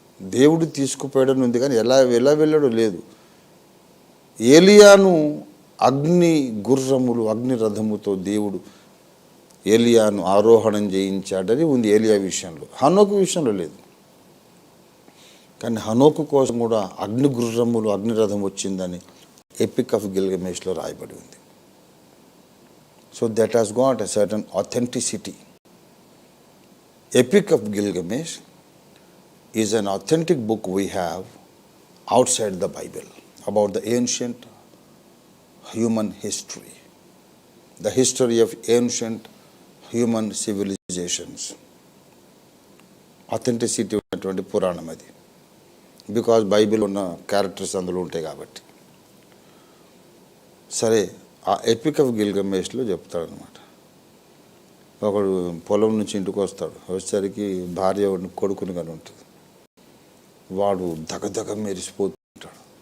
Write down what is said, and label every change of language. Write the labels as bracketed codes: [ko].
[te] దేవుడు తీసుకుపోయాడని ఉంది కానీ ఎలా వెళ్ళాడో లేదు. ఏలియాను అగ్ని గుర్రములు, అగ్ని రథముతో దేవుడు ఏలియాను ఆరోహణం చేయించాడని ఉంది ఏలియా విషయంలో. హనోకు విషయంలో లేదు. కానీ హనోకు కోసం కూడా అగ్ని గుర్రములు, అగ్నిరథం వచ్చిందని ఎపిక్ ఆఫ్ గిల్గమెష్లో రాయబడి ఉంది. [en] So that has got a certain authenticity. Epic of Gilgamesh is an authentic book we have outside the Bible about the ancient human history, the history of ancient human civilizations. [te] Authenticity ఉన్నటువంటి పురాణం అది. Because Bible ఉన్న characters అందులో ఉంటాయి కాబట్టి. సరే, ఆ epic of గిల్గమెష్లో చెప్తాడనమాట. ఒకడు పొలం నుంచి ఇంటికి వస్తాడు. వచ్చేసరికి భార్య కొడుకుని కానీ ఉంటుంది. వాడు దగదగ మెరిసిపోతుంటాడు.